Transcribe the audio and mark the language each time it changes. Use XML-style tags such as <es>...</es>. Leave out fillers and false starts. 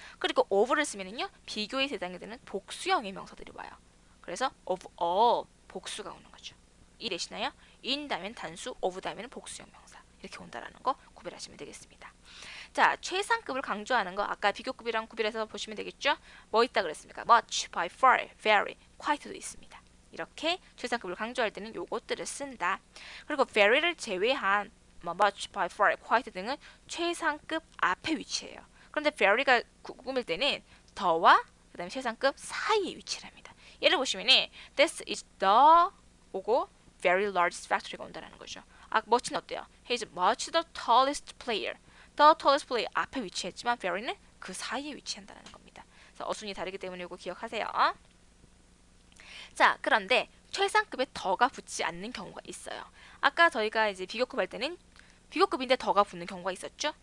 <ko>그리고 of를 쓰면은요, 비교의 대상이 되는 복수형의 명사들이 와요. 그래서 of all 복수가 오는 거죠. 이해되시나요? in 다음엔 단수, of 다음에는 복수형 명사. 이렇게 온다라는 거 구별하시면 되겠습니다. 자, 최상급을 강조하는 거 아까 비교급이랑 구별해서 보시면 되겠죠? 뭐 있다 그랬습니까? much, by far, very, quite도 있습니다. 이렇게 최상급을 강조할 때는 요것들을 쓴다. 그리고 very를 제외한 much, by far, quite 등은 최상급 앞에 위치해요. 그런데 very가 꾸밀 때는 더와 그 다음에 최상급 사이에 위치를 합니다. 예를 보시면 this is the 오고 very largest factory가 온다는 거죠. 아, much는 어때요?</ko> <en>He is much the tallest player. The tallest player</en> <ko>앞에 위치했지만 very는 그 사이에 위치한다는 겁니다. 그래서 어순이 다르기 때문에 이거 기억하세요. 자, 그런데 최상급에 더가 붙지 않는 경우가 있어요. 아까 저희가 이제 비교급 할 때는 비교급인데 더가 붙는 경우가 있었죠?</ko>